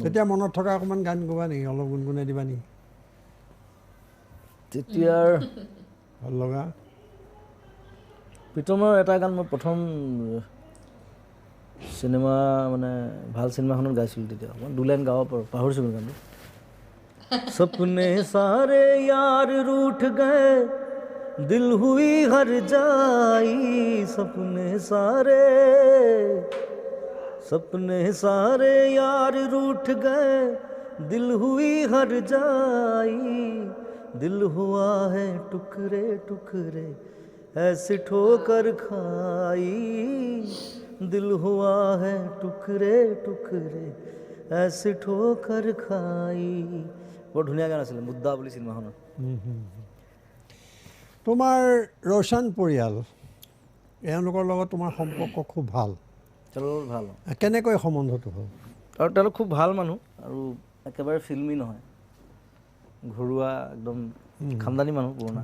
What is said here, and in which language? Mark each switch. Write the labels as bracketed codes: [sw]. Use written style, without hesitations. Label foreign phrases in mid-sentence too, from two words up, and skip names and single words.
[as] তেতিয়া মনত থকা অকণমান গান গোৱা নেকি, অলপ গুণগুণাই দিবা নেকি তেতিয়াৰ? ভাল লগা প্ৰীতমৰ এটা গান মই প্ৰথম চিনেমা, মানে ভাল চিনেমাখনত গাইছিলোঁ তেতিয়া, মই 2 লাইন গাব পাৰোঁ, পাহৰিছোঁ মোৰ গানটো। [hi] सपने सारे यार रूठ गए, दिल हुई हर जाई, सपने सारे यार रूठ गए, दिल हुई हर जाई, दिल हुआ है टुकड़े टुकड़े, ऐसी ठोकर खाई, दिल हुआ है टुकड़े टुकड़े, ऐसी ठोकर खाई। [as] বৰ ধুনীয়া গান আছিলে, মুদ্দা বুলি চিনেমাখনৰ। তোমাৰ ৰোশন পৰিয়াল, এওঁলোকৰ লগত তোমাৰ সম্পৰ্ক খুব ভাল? তেওঁলোকৰ ভাল। কেনেকৈ সম্বন্ধটো হ'ল? আৰু তেওঁলোক খুব ভাল মানুহ, আৰু একেবাৰে ফিল্মি নহয়, ঘৰুৱা একদম খানদানী মানুহ, পুৰণা।